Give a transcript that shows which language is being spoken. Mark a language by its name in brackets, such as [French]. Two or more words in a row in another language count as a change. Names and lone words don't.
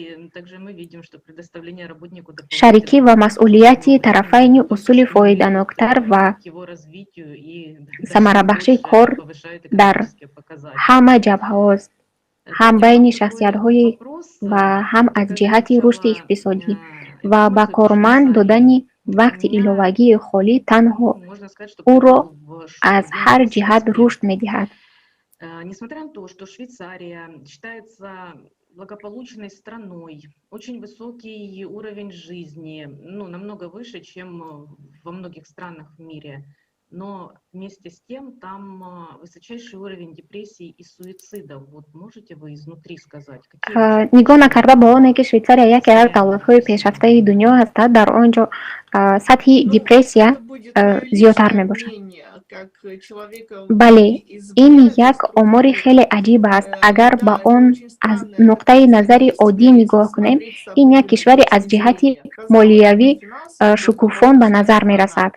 [Tajik] шарикӣ ва масъулияти тарафайни усули фоиданоктар ва самарабахшии кор дар ҳама ҷабҳаҳост, ҳам байни шахсиятҳои ва ҳам аз ҷиҳати рушди иқтисодӣ ва ба корманд додани вақти иловагии холӣ танҳо ӯро аз ҳар ҷиҳат рушд медиҳад. [Russian] Несмотря на то, что Швейцария считается благополучной страной, очень высокий уровень жизни, намного выше, чем во многих странах в мире, но вместе с тем там высочайший уровень депрессий и суицидов. Вот можете вы изнутри сказать? [Tajik] нигоҳ накарда ба оне ки Швейтсария яке аз давлатҳои пешрафтаи дунё ҳастад, дар он ҷо сатҳи депрессия зиёдтар мебошад. Бале, ин як омори хеле аҷиб аст. Агар ба он аз нуқтаи назари оддӣ нигоҳ кунем, ин як кишваре аз ҷиҳати молиявӣ шукуфон ба назар мерасад.